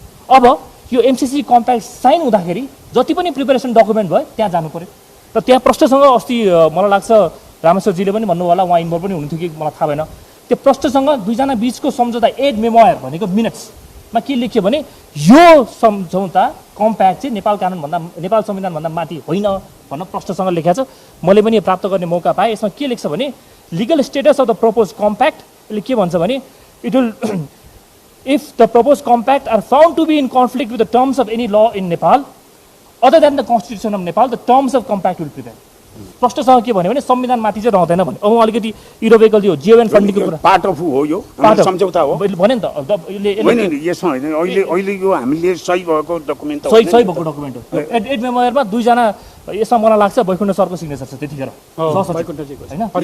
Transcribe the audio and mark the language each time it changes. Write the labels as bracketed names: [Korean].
[Nepali] अब यो MCC compact sign हुँदाखेरि जति पनि प्रिपेरेसन डकुमेन्ट भयो त्यहाँ जानु पर्यो र त्यहाँ प्रश्नसँग अस्ति मलाई लाग्छ रामेश्वरजीले पनि भन्नुभयो होला, उहाँ इन्भल्भ पनि हुनुहुन्थ्यो कि मलाई थाहा भएन। त्यो प्रश्नसँग दुईजना बिचको सम्झौता एड मेमोयर भनेको मिनट्समा के लेख्यो भने यो सम्झौता कम्प्याक्ट चाहिँ नेपाल कानुनभन्दा नेपाल संविधानभन्दा माथि होइन भन्न प्रश्नसँग लेखेको छ। मैले पनि प्राप्त गर्ने मौका पाएँ। यसमा के लेख्छ भने [English] legal status of the proposed compact [Nepali] यसले के भन्छ भने [English] it will if the proposed compact are found to be in conflict with the terms of any law in Nepal other than the constitution of Nepal the terms of compact will prevail। [Nepali] प्रश्नसँग के भन्यो भने संविधान माथि चाहिँ रहँदैन भने। अब अलिकति इरोबेकल यो जियोएन फन्डिङको कुरा पार्ट अफ हो यो सम्झौता हो भने नि त यसमा होइन अहिले यो हामीले सही भएको डकुमेन्ट सही भएको डकुमेन्ट हो। एड मेमोयरमा दुईजना यसमा मलाई लाग्छ बैकुण्ठ सरको सिग्नेचर छ त्यतिखेर हैन।